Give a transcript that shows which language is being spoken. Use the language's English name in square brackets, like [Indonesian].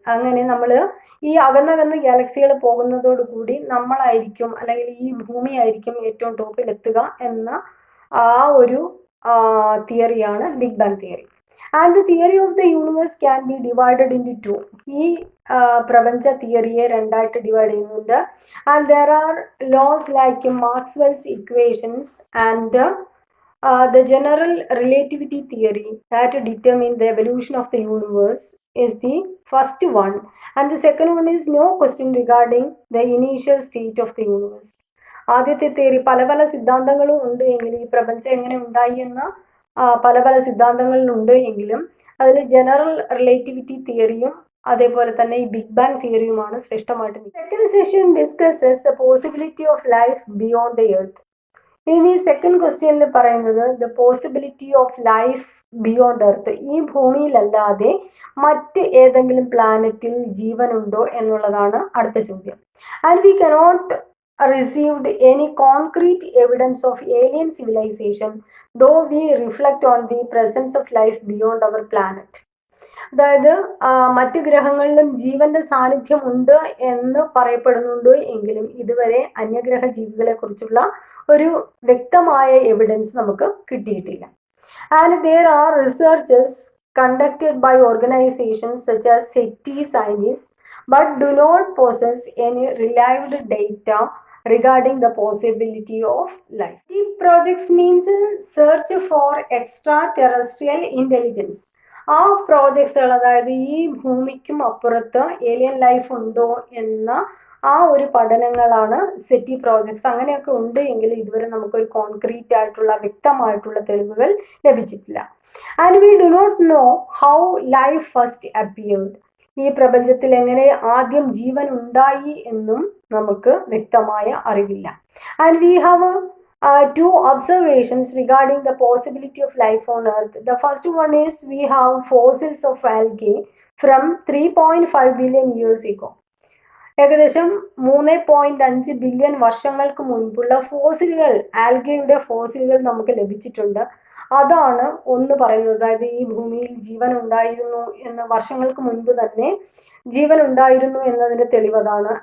[Malayalam] അങ്ങനെ നമ്മൾ ഈ അകന്നകന്ന് ഗാലക്സികൾ പോകുന്നതോടുകൂടി നമ്മളായിരിക്കും, അല്ലെങ്കിൽ ഈ ഭൂമി ആയിരിക്കും ഏറ്റവും ടോപ്പിൽ എത്തുക എന്ന ആ ഒരു തിയറിയാണ് big bang theory. [English] And the theory of the universe can be divided into 2. [Malayalam] ഈ പ്രപഞ്ച തിയറിയെ 2ആയിട്ട് ഡിവൈഡ് ചെയ്യുന്നുണ്ട്. [English] And there are laws like Maxwell's equations and the general relativity theory that determine the evolution of the universe is the first one, and the second one is no question regarding the initial state of the universe. [Malayalam] ആദ്യത്തെ theory പല സിദ്ധാന്തങ്ങളും ഉണ്ട് എങ്കിലും, ഈ പ്രപഞ്ചം എങ്ങനെ ഉണ്ടായി എന്ന പല സിദ്ധാന്തങ്ങളിലുണ്ട് എങ്കിലും അതിൽ ജനറൽ റിലേറ്റിവിറ്റി തിയറിയും അതേപോലെ തന്നെ ഈ big bang തിയറിയുമാണ് ശ്രേഷ്ഠമായിട്ട്. [English] Second session discusses the possibility of life beyond the earth. [Malayalam] ഇനി സെക്കൻഡ് ക്വസ്റ്റ്യനിൽ പറയുന്നത് [English] the possibility of life beyond earth, [Malayalam] ഈ ഭൂമിയിലല്ലാതെ മറ്റ് ഏതെങ്കിലും പ്ലാനറ്റിൽ ജീവനുണ്ടോ എന്നുള്ളതാണ് അടുത്ത ചോദ്യം. [English] And we cannot received any concrete evidence of alien civilization, though we reflect on the presence of life beyond our planet. [Malayalam] അതായത് മറ്റ് ഗ്രഹങ്ങളിലും ജീവന്റെ സാന്നിധ്യം ഉണ്ട് എന്ന് പറയപ്പെടുന്നുണ്ട് എങ്കിലും ഇതുവരെ അന്യഗ്രഹ ജീവികളെ കുറിച്ചുള്ള ഒരു വ്യക്തമായ എവിഡൻസ് നമുക്ക് കിട്ടിയിട്ടില്ല. [English] And there are researches conducted by organizations such as SETI scientists but do not possess any reliable data regarding the possibility of life. The projects means search for extraterrestrial intelligence. [Malayalam] ആ പ്രോജക്ട്സുകൾ, അതായത് ഈ ഭൂമിക്കും അപ്പുറത്ത് alien life ഉണ്ടോ എന്ന ആ ഒരു പഠനങ്ങളാണ് settee projects. അങ്ങനെയൊക്കെ ഉണ്ട് എങ്കിൽ ഇതുവരെ നമുക്കൊരു കോൺക്രീറ്റ് ആയിട്ടുള്ള വ്യക്തമായിട്ടുള്ള തെളിവുകൾ ലഭിച്ചിട്ടില്ല. [English] And we do not know how life first appeared. [Malayalam] ഈ പ്രപഞ്ചത്തിൽ എങ്ങനെ ആദ്യം ജീവൻ ഉണ്ടായി എന്നും നമുക്ക് വ്യക്തമായ അറിവില്ല. [English] And we have two observations regarding the possibility of life on Earth. The first one is we have fossils of algae from 3.5 billion years ago. [Malayalam] ഏകദേശം 3.5 ബില്യൺ വർഷങ്ങൾക്ക് മുൻപുള്ള ഫോസിലുകൾ, ആൽഗയുടെ ഫോസിലുകൾ നമുക്ക് ലഭിച്ചിട്ടുണ്ട്. അതാണ് ഒന്ന് പറയുന്നത്. അതായത് ഈ ഭൂമിയിൽ ജീവൻ ഉണ്ടായിരുന്നു എന്ന വർഷങ്ങൾക്ക് മുൻപ് തന്നെ ജീവൻ ഉണ്ടായിരുന്നു എന്നതിന്റെ തെളിവതാണ്.